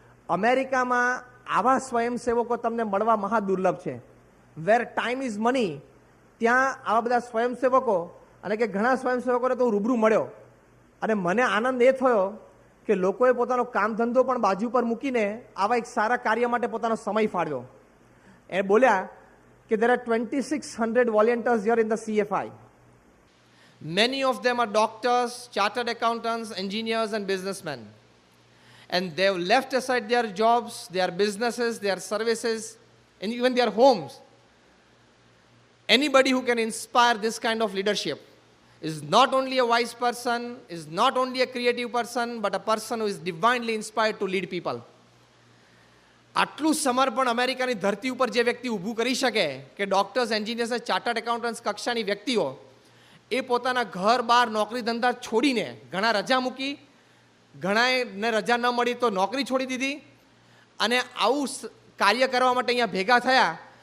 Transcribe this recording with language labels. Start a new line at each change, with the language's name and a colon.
Gujarati: અમેરિકામાં આવા સ્વયંસેવકો તમને મળવા મહા દુર્લભ છે.
English: where time is money,
Gujarati: ત્યાં આવા બધા સ્વયંસેવકો, અને કે ઘણા સ્વયંસેવકોને તો હું રૂબરૂ મળ્યો, અને મને આનંદ એ થયો કે લોકોએ પોતાનો કામ ધંધો પણ બાજુ પર મૂકીને આવા એક સારા કાર્ય માટે પોતાનો સમય ફાળવ્યો. એ બોલ્યા કે
English: there are 2600 volunteers here in the CFI. Many of them are doctors, chartered accountants, engineers and businessmen. And they've left aside their jobs, their businesses, their services, and even their homes. Anybody who can inspire this kind of leadership is not only a wise person, is not only a creative person, but a person who is divinely inspired to lead people.
Gujarati: આટલું સમર્પણ અમેરિકાની ધરતી ઉપર જે વ્યક્તિ ઊભું કરી શકે કે ડોક્ટર્સ, એન્જિનિયર્સ અને ચાર્ટર્ડ એકાઉન્ટન્ટ્સ કક્ષાની વ્યક્તિઓ એ પોતાના ઘર બહાર નોકરી ધંધા છોડીને, ઘણા રજા મૂકી, ઘણાને રજા ન મળી તો નોકરી છોડી દીધી, અને આવું કાર્ય કરવા માટે અહીંયા ભેગા થયા.